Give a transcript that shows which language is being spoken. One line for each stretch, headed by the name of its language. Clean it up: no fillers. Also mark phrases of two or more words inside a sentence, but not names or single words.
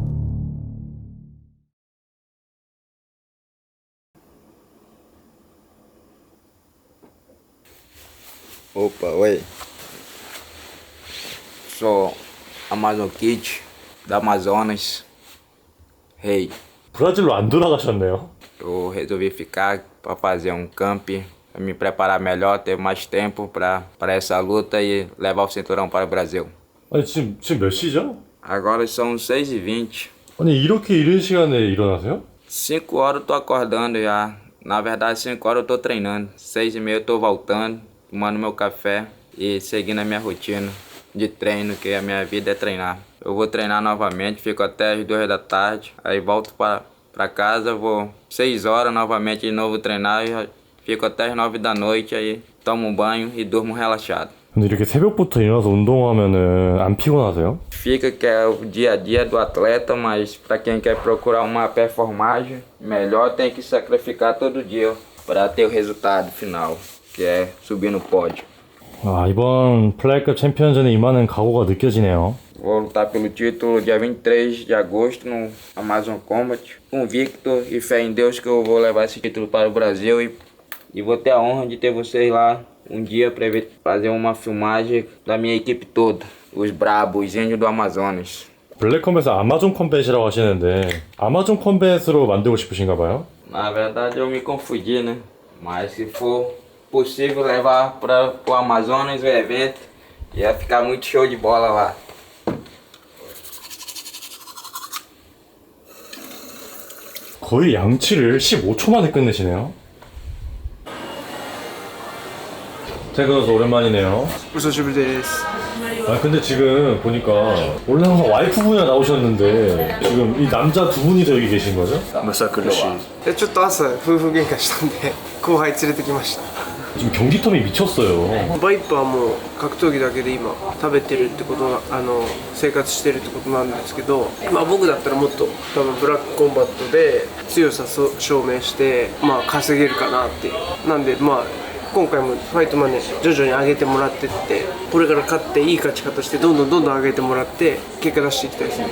Portuguese: Opa, oi. Sou Amazon Kid, da Amazonas. Hey,
Korean: 브라질로 안 돌아가셨네요.
Portuguese: eu resolvi ficar para fazer um camp, para me preparar melhor, ter mais tempo para essa luta e levar o cinturão para o Brasil.
Korean: 아니 지금 몇 시죠?
Portuguese: Agora são 6h20.
Korean: 아니 이렇게 이른 시간에 일어나세요?
Portuguese: 5 horas eu tô acordando já. Na verdade, 5 horas eu tô treinando. 6h30 eu tô voltando, tomando meu café e seguindo a minha rotina de treino, que a minha vida é treinar. Eu vou treinar novamente, fico até as 2 da tarde, aí volto pra casa, vou 6 horas novamente de novo treinar e fico até as 9 da noite, aí tomo um banho e durmo relaxado.
Korean: 근데 이렇게 새벽부터 일어나서 운동하면은 안 피곤하세요?
Portuguese: Fica que é o dia a dia do atleta, mas para quem quer procurar uma performance melhor tem que sacrificar todo dia para ter o resultado final, que é subir no pódio.
Korean: 아 이번 플라이급 챔피언전에 임하는 각오가 느껴지네요.
Portuguese: Vou lutar pelo título dia 23 de agosto no Amazon Combat, convicto e fé em Deus que eu vou levar esse título para o Brasil e vou ter a honra de ter vocês lá um dia para fazer uma filmagem da minha equipe toda, os brabos, os índios do Amazonas.
Korean: 블랙컴뱃에서 아마존 컴뱃이라고 하시는데 아마존 컴뱃으로 만들고 싶으신가 봐요?
Portuguese: Na verdade eu me confundi, né? Mas se for possível levar para o Amazonas o evento, ia ficar muito show de bola lá.
Korean: 거의 양치를 15초 만에 끝내시네요. 태그너서 오랜만이네요.
Japanese: お久しぶりです。
Korean: 아 근데 지금 보니까 원래 항상 와이프분이랑 나오셨는데 지금 이 남자 두 분이서 여기 계신 거죠?
Japanese: むさ苦しい。ちょっと朝夫婦喧嘩したんで後輩連れてきました。
Korean: 지금 경기텀이 미쳤어요.
Japanese: バイパーも格闘技だけで今食べてるってことな生活してるってことなんですけど、僕だったらもっと多分ブラックコンバットで強さ証明して稼げるかなっていう。なんで今回もファイトマネー徐々に上げてもらってってこれから勝っていい勝ち方してどんどん上げてもらって結果出していきたいですね。